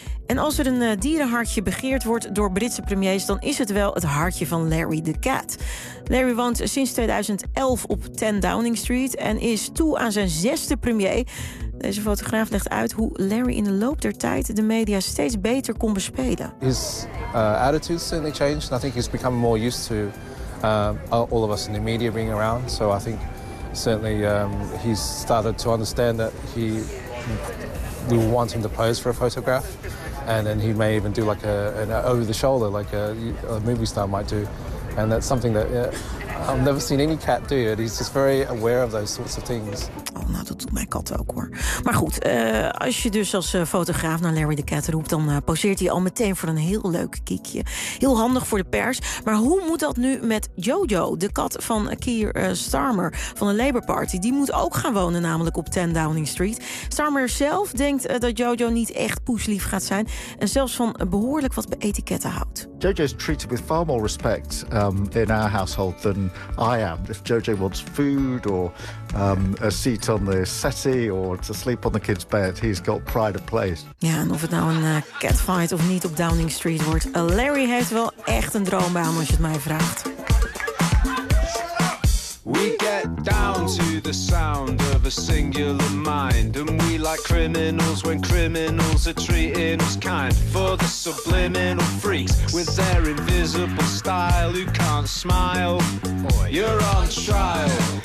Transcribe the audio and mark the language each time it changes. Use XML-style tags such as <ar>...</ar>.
<nl>En als er een dierenhartje begeerd wordt door Britse premiers, dan is het wel het hartje van Larry the Cat. Larry woont sinds 2011 op 10 Downing Street en is toe aan zijn 6e premier. Deze fotograaf legt uit hoe Larry in de loop der tijd de media steeds beter kon bespelen.</nl> <en>His attitude certainly changed. I think he's become more used to all of us in the media being around. So I think certainly he's started to understand that we want him to pose for a photograph. And then he may even do like an over the shoulder, like a movie star might do. And that's something that I've never seen any cat do. And he's just very aware of those sorts of things.</en> <nl>Oh, nou, dat doet mijn kat ook, hoor. Maar goed, als je dus als fotograaf naar Larry the Cat roept, dan poseert hij al meteen voor een heel leuk kiekje. Heel handig voor de pers. Maar hoe moet dat nu met Jojo, de kat van Keir Starmer van de Labour Party? Die moet ook gaan wonen, namelijk op 10 Downing Street. Starmer zelf denkt dat Jojo niet echt poeslief gaat zijn en zelfs van behoorlijk wat etiketten houdt.</nl> <en>Jojo is treated with far more respect in our household than I am. If Jojo wants food or a seat on the settee or to sleep on the kids' bed, he's got pride of place.</en> <nl>Ja, en of het nou een catfight of niet op Downing Street wordt, Larry heeft wel echt een droombaan als je het mij vraagt.</nl> <en>We get down to the sound of a singular mind, and we like criminals when criminals are treating us kind. For the subliminal freaks with their invisible style who can't smile, you're on trial.</en>